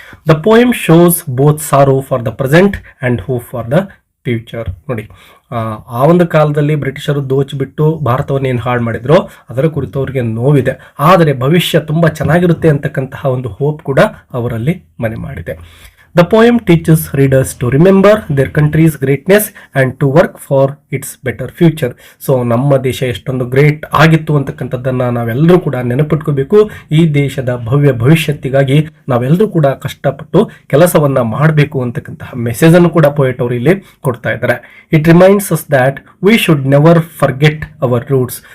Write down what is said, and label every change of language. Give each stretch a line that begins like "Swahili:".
English: The poem shows both sorrow for the present and hope for the future.
Kannada: ನೋಡಿ, ಆ ಒಂದು ಕಾಲದಲ್ಲಿ ಬ್ರಿಟಿಷರು ದೋಚಿಬಿಟ್ಟು ಭಾರತವನ್ನು ಏನು ಹಾಳು ಮಾಡಿದ್ರು ಅದರ ಕುರಿತು ಅವರಿಗೆ ನೋವಿದೆ. ಆದರೆ ಭವಿಷ್ಯ ತುಂಬ ಚೆನ್ನಾಗಿರುತ್ತೆ ಅಂತಕ್ಕಂತಹ ಒಂದು ಹೋಪ್ ಕೂಡ ಅವರಲ್ಲಿ ಮನೆ ಮಾಡಿದೆ.
English: The poem teaches readers to remember their country's greatness and to work for its better future.
Kannada: So ನಮ್ಮ ದೇಶ ಎಷ್ಟೊಂದು ಗ್ರೇಟ್ ಆಗಿತ್ತು ಅಂತಕ್ಕಂಥದ್ದನ್ನು ನಾವೆಲ್ಲರೂ ಕೂಡ ನೆನಪಿಟ್ಕೋಬೇಕು. ಈ ದೇಶದ ಭವ್ಯ ಭವಿಷ್ಯತ್ತಿಗಾಗಿ ನಾವೆಲ್ಲರೂ ಕೂಡ ಕಷ್ಟಪಟ್ಟು ಕೆಲಸವನ್ನ ಮಾಡಬೇಕು ಅಂತಕ್ಕಂತಹ ಮೆಸೇಜನ್ನು ಕೂಡ ಪೋಯೆಟ್ ಅವರು ಇಲ್ಲಿ ಕೊಡ್ತಾ ಇದ್ದಾರೆ.
English: It reminds us that we should never forget our roots.